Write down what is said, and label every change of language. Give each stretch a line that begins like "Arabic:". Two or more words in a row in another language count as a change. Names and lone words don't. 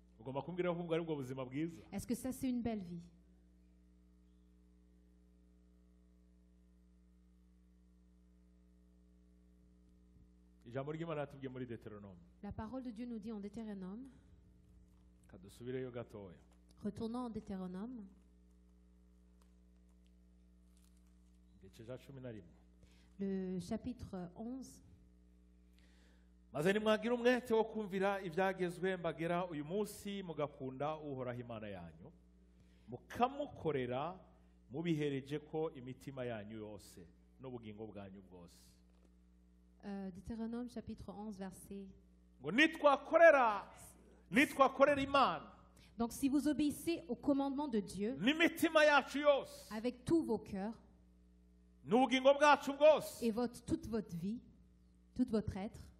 French: Est-ce que ça, c'est une belle vie? La parole de Dieu nous dit en Deutéronome. Retournons en Deutéronome. Le chapitre 11.
Rundi: maze nimwagira umwete wo kumvira ibyagezwe mbagera uyu munsi mugakunda uhoraho Imana yanyu mukamukorera mubihereje ko imitima yanyu yose n'ubugingo bwanyu bwose.
French: Deutéronome chapitre 11 verset. Donc si vous obéissez au commandement de Dieu avec tous vos cœurs et toute votre vie, tout votre être.